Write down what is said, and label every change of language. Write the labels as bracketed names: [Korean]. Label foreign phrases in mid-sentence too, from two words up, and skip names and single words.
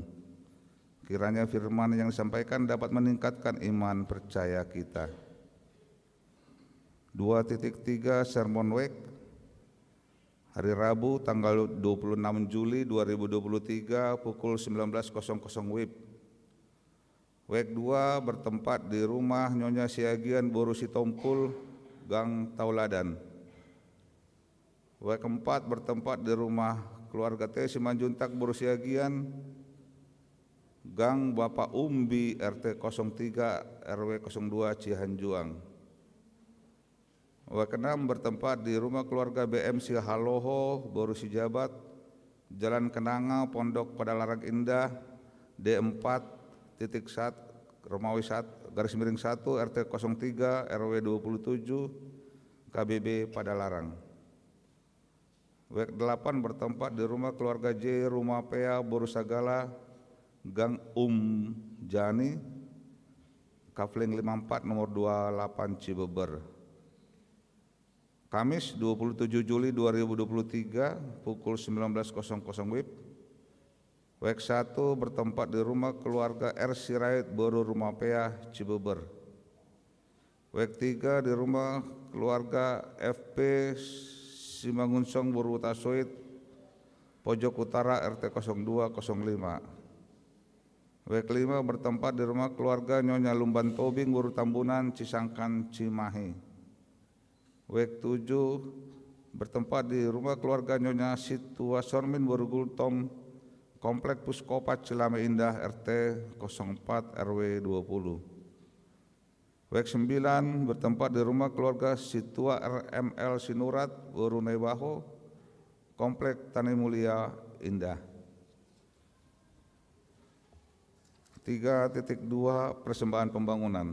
[Indonesian] Kiranya firman yang disampaikan dapat meningkatkan iman percaya kita. 2.3 [English] Sermon Week, [Indonesian] hari Rabu tanggal 26 Juli 2023 pukul 19.00 WIB. Week 2 bertempat di rumah Nyonya Siagian Boru Sitompul, Gang Tauladan. Week 4 bertempat di rumah keluarga T. Simanjuntak Boru Siagian, Gang Bapak Umbi RT 03 RW 02 Cihanjuang. Week 6 bertempat di rumah keluarga BM Sihaloho Boru Sijabat, Jalan Kenanga Pondok Padalarang Indah D4.1 Romawi 1 RT 03 RW 27 KBB Padalarang. Week 8 bertempat di rumah keluarga J Rumah Pea Boru Sagala, Gang Jani, Kafling 54 nomor 28 Cibeber. Kamis 27 Juli 2023 pukul 19.00 WIB, Week 1 bertempat di rumah keluarga R. Sirait Boru Rumah Pea Cibeber. Wek 3 di rumah keluarga FP Simangunsong Burutasoit, Pojok Utara RT 0205. Wek 5 bertempat di rumah keluarga Nyonya Lumban Tobing, Buru Tambunan, Cisangkan, Cimahi. Wek 7 bertempat di rumah keluarga Nyonya Situa Sormin, Buru Gultom, Komplek Puskopat, Cilame Indah, RT 04 RW 20. Wek 9 bertempat di rumah keluarga Situa RML Sinurat, Buru Nebaho, Komplek Tani Mulia Indah. 3.2 Persembahan pembangunan.